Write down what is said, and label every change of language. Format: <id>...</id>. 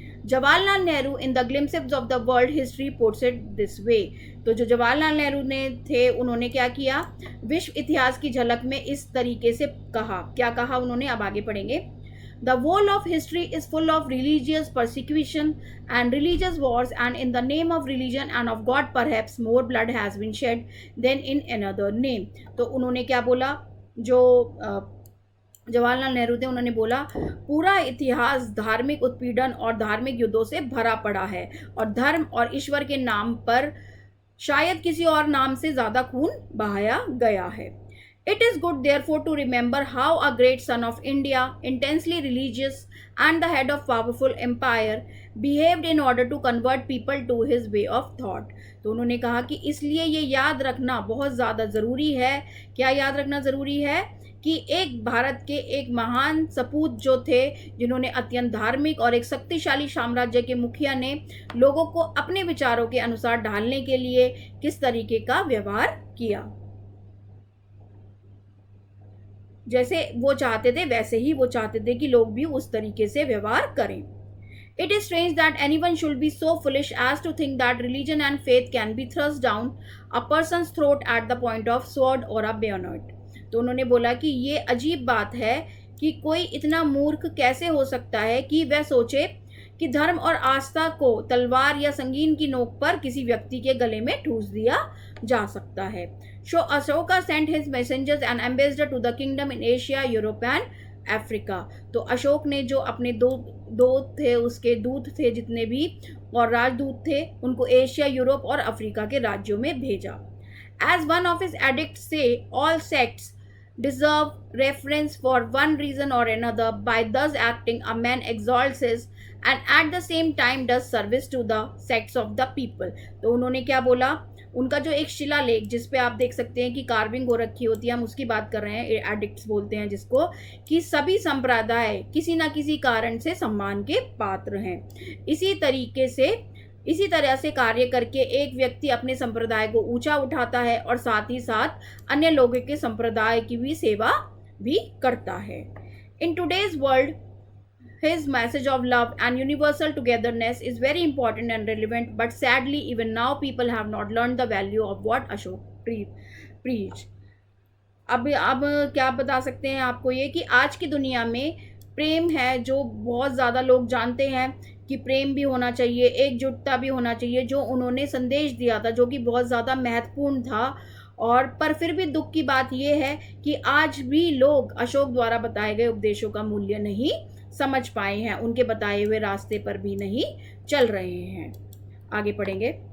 <en>Jawaharlal Nehru in the glimpses of the world history puts it this way.</en> <hi>तो जो जवाहरलाल नेहरू ने थे उन्होंने क्या किया, विश्व इतिहास की झलक में इस तरीके से कहा, क्या कहा उन्होंने, अब आगे पढ़ेंगे।</hi> <en>The whole of history is full of religious persecution and religious wars, and in the name of religion and of God perhaps more blood has been shed than in another name।</en> <hi>तो उन्होंने क्या बोला, जो जवाहरलाल नेहरू थे उन्होंने बोला पूरा इतिहास धार्मिक उत्पीड़न और धार्मिक युद्धों से भरा पड़ा है, और धर्म और ईश्वर के नाम पर शायद किसी और नाम से ज़्यादा खून बहाया गया है।</hi> <en>It is good therefore to remember how a great son of India, intensely religious and the head of powerful empire, behaved in order to convert people to his way of thought।</en> <hi>तो उन्होंने कहा कि इसलिए ये याद रखना बहुत ज़्यादा ज़रूरी है। क्या याद रखना ज़रूरी है, कि एक भारत के एक महान सपूत जो थे जिन्होंने अत्यंत धार्मिक और एक शक्तिशाली साम्राज्य के मुखिया ने लोगों को अपने विचारों के अनुसार ढालने के लिए किस तरीके का व्यवहार किया, जैसे वो चाहते थे वैसे ही वो चाहते थे कि लोग भी उस तरीके से व्यवहार करें।</hi> <en>It is strange that anyone should be so foolish as to think that religion and faith can be thrust down a person's throat at the point of sword or a bayonet।</en> <hi>तो उन्होंने बोला कि ये अजीब बात है कि कोई इतना मूर्ख कैसे हो सकता है कि वह सोचे कि धर्म और आस्था को तलवार या संगीन की नोक पर किसी व्यक्ति के गले में ठूस दिया जा सकता है.</hi> <en>So Ashoka sent his messengers and ambassador to the kingdom in Asia, Europe and Africa.</en> <hi>तो अशोक ने जो अपने दो थे, उसके दूत थे जितने भी और राजदूत थे, उनको एशिया, यूरोप और अफ्रीका के राज्यों में भेजा.</hi> <en>As one of his edicts say all sects deserve reference for one reason or another. By thus acting, a man exalts his and at the same time does service to the sects of the people.</en> <hi>तो उन्होंने क्या बोला, उनका जो एक शिलालेख जिस पे आप देख सकते हैं कि कार्विंग हो रखी होती है, हम उसकी बात कर रहे हैं, एडिक्ट्स बोलते हैं जिसको, कि सभी संप्रदाय किसी ना किसी कारण से सम्मान के पात्र हैं. इसी तरह से कार्य करके एक व्यक्ति अपने संप्रदाय को ऊंचा उठाता है और साथ ही साथ अन्य लोगों के संप्रदाय की भी सेवा भी करता है.</hi> <en>In today's world his message of love and universal togetherness is very important and relevant, but sadly even now people have not learned the value of what Ashok preached.</en> <hi>अब क्या बता सकते हैं आपको ये कि आज की दुनिया में प्रेम है जो बहुत ज़्यादा लोग जानते हैं कि प्रेम भी होना चाहिए, एकजुटता भी होना चाहिए, जो उन्होंने संदेश दिया था, जो कि बहुत ज़्यादा महत्वपूर्ण था. और पर फिर भी दुख की बात यह है कि आज भी लोग अशोक द्वारा बताए गए उपदेशों का मूल्य नहीं समझ पाए हैं, उनके बताए हुए रास्ते पर भी नहीं चल रहे हैं. आगे पढ़ेंगे.</hi>